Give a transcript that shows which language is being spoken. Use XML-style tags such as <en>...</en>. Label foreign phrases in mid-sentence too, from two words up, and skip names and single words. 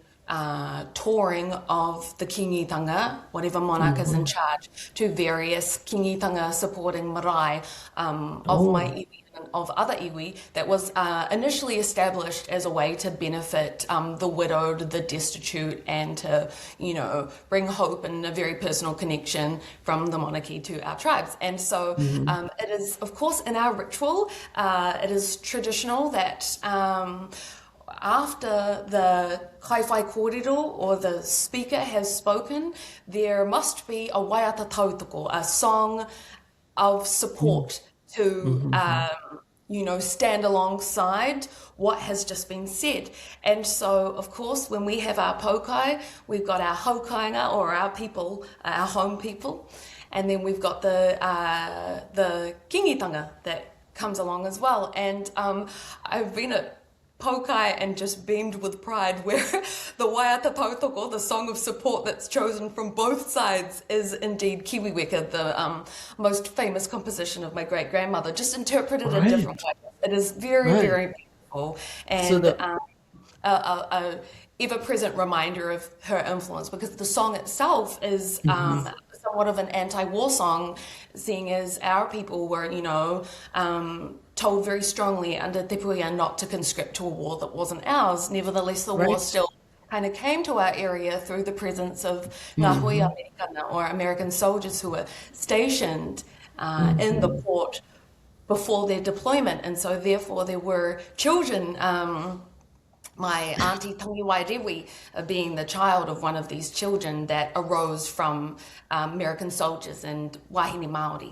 <en>touring of the kingitanga, whatever monarch is in charge, to various kingitanga supporting marae of my iwi and of other iwi, that was initially established as a way to benefit the widowed, the destitute, and to, bring hope and a very personal connection from the monarchy to our tribes. And so it is, of course, in our ritual, it is traditional that after the</en> <mi>kaiwhai kōrero,</mi> <en>or the speaker, has spoken, there must be a</en> <mi>waiata tautoko,</mi> <en>a song of support to, stand alongside what has just been said. And so, of course, when we have our pokai, we've got our haukainga, or our people, our home people, and then we've got the kingitanga that comes along as well. And I've been at pokai and just beamed with pride, where the</en> <mi>waiata tautoko,</mi> <en>the song of support that's chosen from both sides, is indeed Kiwiweka, the most famous composition of my great-grandmother, just interpreted in different ways. It is very, very beautiful, and a ever-present reminder of her influence, because the song itself is somewhat of an anti-war song, seeing as our people were, told very strongly under Te Puia not to conscript to a war that wasn't ours. Nevertheless, the war still kind of came to our area through the presence of</en> <mi>ngā hui Americana,</mi> <en>or American soldiers who were stationed in the port before their deployment. And so therefore there were children, my auntie Tangiwai Rewi being the child of one of these children that arose from American soldiers and</en> <mi>wahine Māori.</mi>